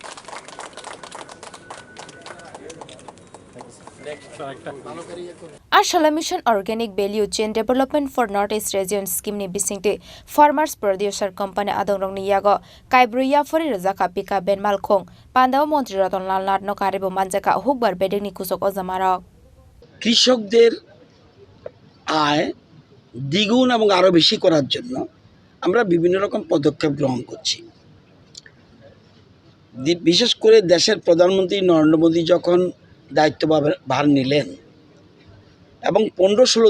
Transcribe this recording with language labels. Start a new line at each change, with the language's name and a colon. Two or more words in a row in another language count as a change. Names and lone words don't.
Kok Borok: Ashala Mission Organic Value Chain Development for Northeast Region Scheme ni bisingte Farmers Producer Company adongrong ni yago kaibruya fori rajaka pika ben malkhong pandaw মন্ত্রী রতন লাল নাথ no karebo manjaka hukbar bedeng ni kusok ojamarok
Bangla: কৃষকদের আয় দ্বিগুণ এবং আরো বেশি করার জন্য আমরা বিভিন্ন রকম পদক্ষেপ গ্রহণ করছি। বিশেষ করে দেশের প্রধানমন্ত্রী নরেন্দ্র মোদী যখন দায়িত্বভার নিলেন এবং 15-16